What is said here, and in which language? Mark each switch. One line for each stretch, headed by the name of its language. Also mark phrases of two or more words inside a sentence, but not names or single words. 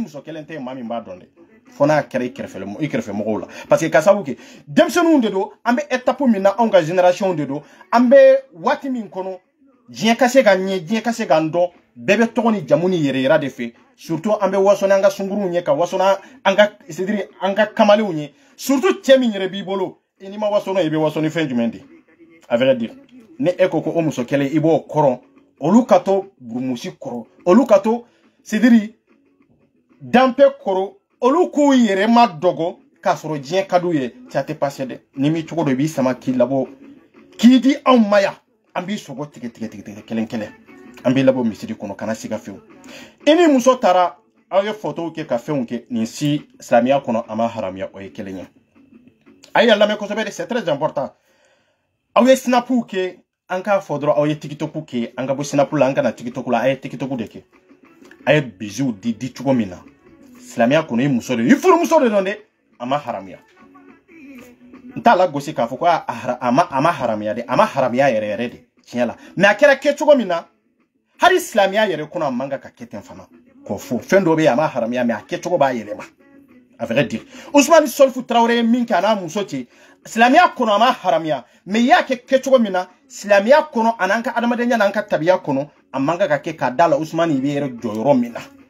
Bambara: muso kelen tɛ maa min b'a dɔn dɛ fo n'a kɛra i kɛrɛfɛ mɔgɔw la
French: parce que
Bambara: ka sababu kɛ denmisɛnninw de don an bɛ étape min na anw ka génération de don an bɛ waati min kɔnɔ diɲɛ ka se ka ɲɛ diɲɛ ka se ka dɔn bɛɛ bɛ tɔgɔ ni jamu ni yɛrɛ yira de fɛ surtout an bɛ wasɔni an ka sunkuruw ɲɛ ka wasɔni an ka c'est-à-dire an ka kamalenw ɲɛ surtout cɛ min yɛrɛ b'i bolo i n'i ma wasɔnɔ i bɛ wasɔni fɛn jumɛn de
French: à vrai dire
Bambara: ni e ko ko o muso kelen i b'o kɔrɔ olu ka to burumusi kɔrɔ olu ka to c'est-à-dire danpe kɔrɔ olu k'u yɛrɛ ma dɔgɔ k'a sɔrɔ diɲɛ ka d'u ye ça tɛ passé dɛ ni mi cogo dɔ i b'i sama k'i labɔ k'i di anw ma yan an b'i sogo tigɛ kelen kelen an b'i labɔ misiri kɔnɔ kana siga fewu i ni muso taara aw ye photow kɛ ka fɛnw kɛ nin si silamɛya kɔnɔ a ma haramuya o ye kelen ye a ye lamɛn kosɛbɛ de
French: c'est très important
Bambara: aw ye snapuw kɛ an k'a fɔ dɔrɔn aw ye tiktoku kɛ an ka bɔ snapu la an kana tiktoku la a ye tiktoku de kɛ a ye bisiw di cogo min na silamɛya kɔnɔ i muso de i furumuso de dɔn dɛ a ma haramuya n t'a lagosi k'a fɔ ko a ma haramuya de a ma haramuya yɛrɛ yɛrɛ de tiɲɛ la mais a kɛra kɛ cogo min na hali silamɛya yɛrɛ kɔnɔ a man ka kɛ ten fana k'o fɔ fɛn dɔ bɛ yen a ma haramuya mais a kɛcogo b'a yɛlɛma
French: a vrai dire
Bambara: Ousmane Solifou Traoré ye min kɛ a n'a muso cɛ silamɛya kɔnɔ a ma haramuya mais i y'a kɛ kɛcogo min na silamɛya kɔnɔ a n'an ka adamadenya n'an ka tabiya kɔnɔ a man ka kɛ k'a da la Ousmane i bɛ yɛrɛ jɔ yɔrɔ min na